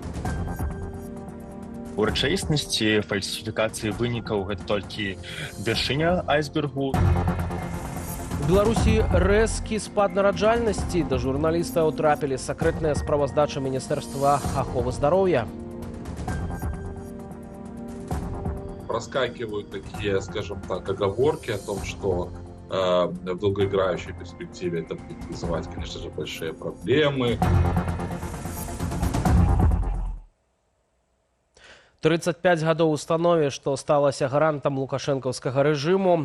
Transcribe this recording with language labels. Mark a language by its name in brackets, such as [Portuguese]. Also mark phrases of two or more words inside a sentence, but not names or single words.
[Belarusian] У рэчаіснасці фальсіфікацыі вынікаў гэта толькі вяршыня айсбергу. У Беларусі рэзкі спад нараджальнасці. Да журналістаў трапілі сакрэтная справаздача Міністэрства аховы здароўя. [Russian] Проскакивают такие, скажем так, оговорки о том, что в долгоиграющей перспективе это будет вызывать, конечно же, большие проблемы. [Belarusian] 35 гадоў установе, што сталася гарантам лукашэнкаўскага рэжыму.